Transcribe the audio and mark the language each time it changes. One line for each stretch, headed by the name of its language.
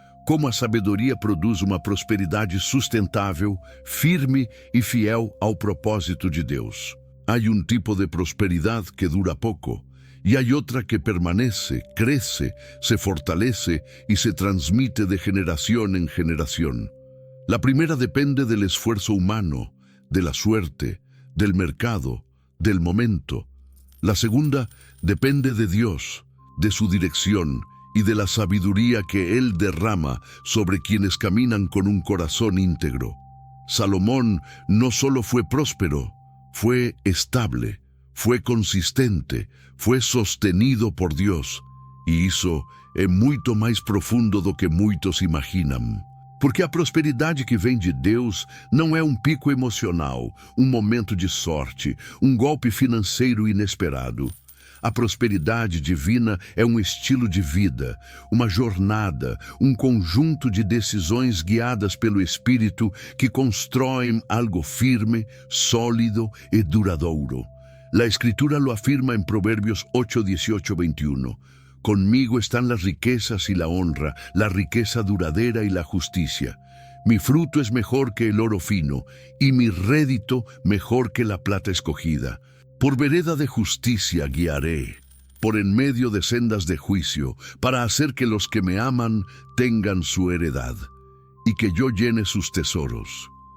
Portuguese: Como a sabedoria produz uma prosperidade sustentável, firme e fiel ao propósito de Deus. Há tipo de prosperidade que dura pouco, e há outra que permanece, cresce, se fortalece e se transmite de geração em geração.
Spanish: La primera depende del esfuerzo humano, de la suerte, del mercado, del momento. La segunda depende de Dios, de su dirección y de la sabiduría que Él derrama sobre quienes caminan con un corazón íntegro. Salomón no solo fue próspero, fue estable, fue consistente, fue sostenido por Dios,
Portuguese: e isso é muito mais profundo do que muitos imaginam. Porque a prosperidade que vem de Deus não é um pico emocional, um momento de sorte, um golpe financeiro inesperado. A prosperidade divina é um estilo de vida, uma jornada, um conjunto de decisões guiadas pelo Espírito que constroem algo firme, sólido e duradouro.
Spanish: La Escritura lo afirma en Proverbios 8, 18, 21. Conmigo están las riquezas y la honra, la riqueza duradera y la justicia. Mi fruto es mejor que el oro fino, y mi rédito mejor que la plata escogida. Por vereda de justicia guiaré, por en medio de sendas de juicio, para hacer que los que me aman tengan su heredad, y que yo llene sus tesoros.